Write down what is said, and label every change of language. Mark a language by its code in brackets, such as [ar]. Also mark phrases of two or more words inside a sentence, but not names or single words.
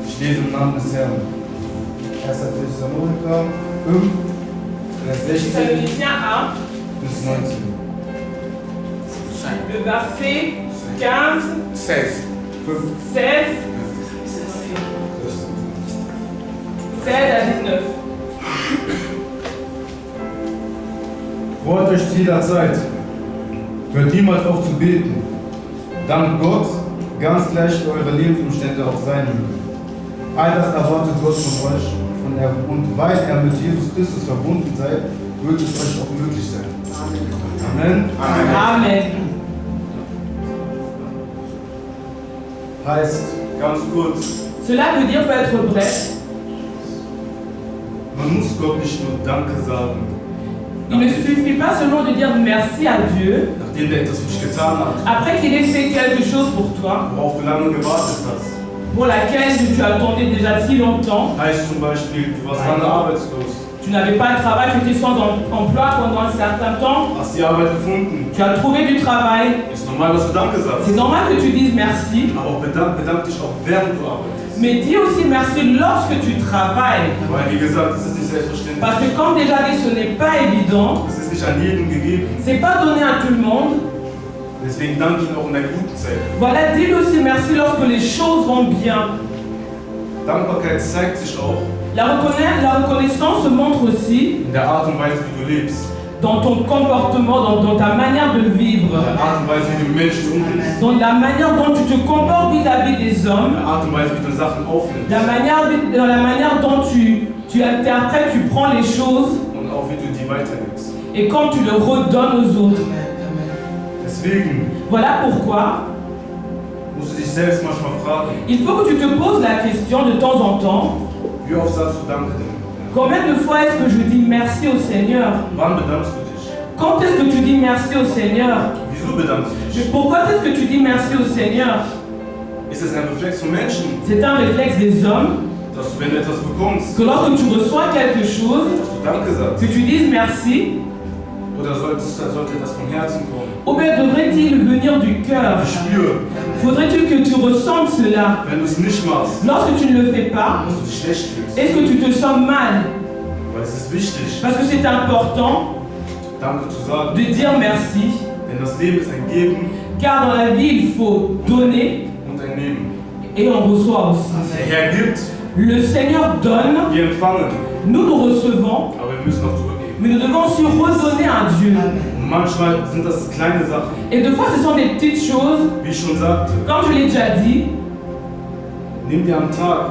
[de] lese im Namen des Herrn. 1. Thessaloniker 5, Vers 16 [fr] Thessaloniciens 1, [de] bis 19. [fr] le verset 15, 16. 5, 16, 16 à 19. [de] Freut euch zu jeder Zeit. Hört niemals auf zu beten. Dankt Gott, ganz gleich wie eure Lebensumstände auch sein mögen. All das erwartet Gott von euch und weil er mit Jesus Christus verbunden seid, wird es euch auch möglich sein. Amen. Amen. Heißt, Ganz kurz, [fr] Cela veut dire, peut être bref, [de] man muss Gott nicht nur Danke sagen, [fr] il ne suffit pas seulement de dire merci à Dieu [de] nachdem der etwas für dich getan hat, [fr] après qu'il ait fait quelque chose pour toi, [de] worauf du lange gewartet hast. [fr] pour laquelle tu attendais déjà si longtemps. [de] Heißt zum Beispiel, du warst lange arbeitslos, [fr] Tu n'avais pas de travail, tu étais sans emploi pendant un certain temps. [de] hast die Arbeit gefunden. [fr] Tu as trouvé du travail. [de] Ist normal, dass du Danke sagst. [fr] C'est normal que tu dises merci. [de] Aber auch bedank dich auch während du arbeitest. [fr] Mais dis aussi merci lorsque tu travailles. [de] Weil, wie gesagt, es ist nicht selbstverständlich. [fr] Parce que comme déjà dit, ce n'est pas évident. [de] Es ist nicht an jedem gegeben. [fr] C'est pas donné à tout le monde. [de] Deswegen danke ihn auch in der guten Zeit. [fr] Voilà, dis aussi merci lorsque les choses vont bien. [de] Dankbarkeit zeigt sich auch [fr] La reconnaissance se montre aussi [de] in der Art und Weise, wie du lebst. [fr] dans ton comportement, dans ta manière de vivre, [de] In der Art und Weise, wie du mit Menschen umgehst. [fr] dans la manière dont tu te comportes vis-à-vis des [de] In [fr] hommes, [de] der Art und Weise, wie du Sachen aufnimmst. [fr] dans la manière dont tu interprètes, tu prends les choses [de] Und auch wie du die weitergibst. [fr] et quand tu le redonnes aux autres. [de] Deswegen [fr] Voilà pourquoi [de] musst du dich selbst manchmal fragen, [fr] il faut que tu te poses la question de temps en temps, [de] wie oft sagst du Danke denn? [fr] combien de fois est-ce que je dis merci au Seigneur? [de] Wann bedankst du dich? [fr] Quand est-ce que tu dis merci au Seigneur? [de] Wieso bedankst du [fr] Mais [de] dich? [fr] pourquoi est-ce que tu dis merci au Seigneur? [de] Ist es ein Reflex von Menschen, [fr] C'est un réflexe des hommes [de] dass du, wenn du etwas bekommst, [fr] que lorsque tu reçois quelque chose, [de] dass du Danke sagst? [fr] que tu dises merci, [de] Oder sollte das vom Herzen kommen? [fr] ou bien devrait-il venir du cœur? [de] Ich spüre, [fr] Faudrait-il que tu ressentes cela? [de] wenn du es nicht machst, [fr] Lorsque tu ne le fais pas, [de] dass du dich schlecht fühlst. [fr] est-ce que tu te sens mal? [de] Weil es ist wichtig, [fr] Parce que c'est important [de] Danke zu sagen. [fr] de dire merci, [de] Denn das Leben ist ein Geben [fr] car dans la vie, il faut donner [de] und ein Nehmen. [fr] et on reçoit aussi. [de] Der Herr gibt, [fr] Le Seigneur donne, [de] wir empfangen, [fr] nous recevons, [de] aber wir müssen auch zurückgeben. [fr] mais nous devons aussi redonner à Dieu. [de] Und manchmal sind das kleine Sachen, [fr] Et des fois, ce sont des petites choses, [de] wie ich schon sagte. [fr] comme je l'ai déjà dit, [de] Nimm dir am Tag